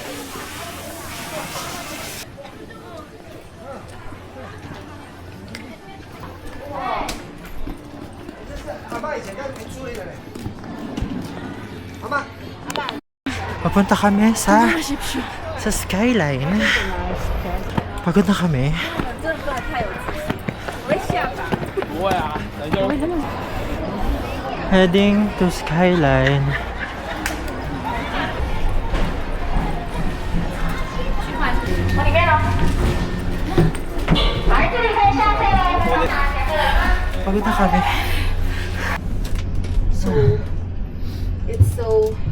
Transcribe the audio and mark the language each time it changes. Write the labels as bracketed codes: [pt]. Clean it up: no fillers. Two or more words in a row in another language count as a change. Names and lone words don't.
[tl] Papunta kami sa skyline. Pagod na kami. [zh] 不会啊，等一下。 [en] Heading to skyline. [tl] Pagod na kami. [en] So, it's so...